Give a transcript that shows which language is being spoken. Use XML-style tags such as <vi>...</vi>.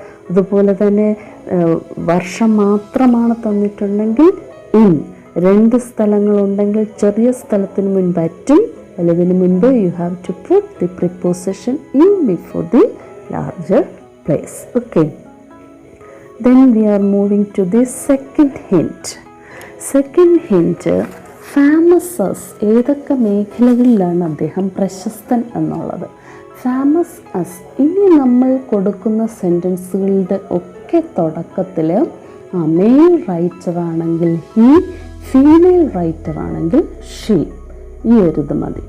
<ml>അതുപോലെ തന്നെ വർഷം മാത്രമാണ് തന്നിട്ടുണ്ടെങ്കിൽ ഇൻ. 2 സ്ഥലങ്ങളുണ്ടെങ്കിൽ ചെറിയ സ്ഥലത്തിന് മുൻപ് അറ്റും, വലുതിന് മുൻപ്</ml> <en>You have to put the preposition in before the larger place. Okay. Then we are moving to the second hint. Second hint, famous as.</en> <ml>ഏതൊക്കെ മേഖലകളിലാണ് അദ്ദേഹം പ്രശസ്തൻ എന്നുള്ളത്. Famous us. ഇനി നമ്മൾ കൊടുക്കുന്ന സെൻറ്റൻസുകളുടെ ഒക്കെ തുടക്കത്തിൽ മെയിൽ റൈറ്റർ ആണെങ്കിൽ ഹി, ഫീമെയിൽ റൈറ്റർ ആണെങ്കിൽ ഷീ, ഈ ഒരു ഇത് മതി.</ml>